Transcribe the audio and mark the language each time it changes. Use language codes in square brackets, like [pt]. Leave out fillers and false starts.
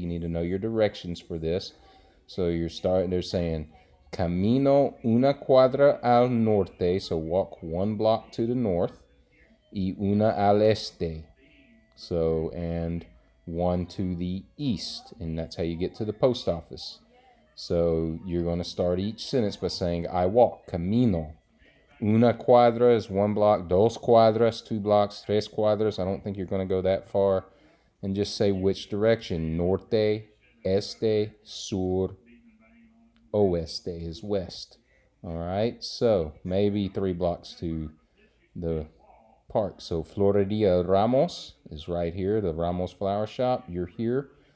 [en] You need to know your directions for this. So they're saying [es] camino una cuadra al norte, [en] so walk one block to the north, [es] y una al este, [en] so and one to the east, and that's how you get to the post office. So you're going to start each sentence by saying I walk, camino. Una cuadra is one block, dos cuadras, 2 blocks, tres cuadras. I don't think you're going to go that far. And just say which direction. [es] Norte, este, sur, oeste is west. [en] All right, so maybe 3 blocks to the park. So Floreria Ramos is right here, the Ramos Flower Shop. You're here.